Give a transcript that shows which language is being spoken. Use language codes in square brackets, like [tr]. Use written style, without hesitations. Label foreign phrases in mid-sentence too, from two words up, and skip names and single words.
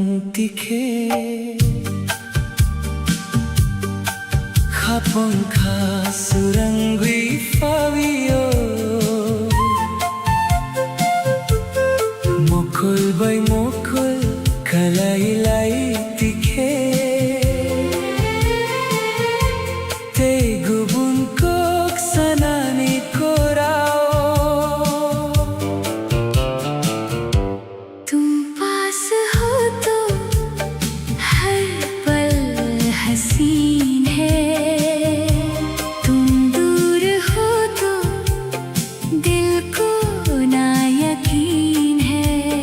[trp] tikhe Khapong kha surangui fawio Mokul bay mokul kalai lai tikhe Te gubun kok sanani korao [hi] तुम पास हो तो हर पल हसीन है तुम दूर हो तो दिल को ना यकीन है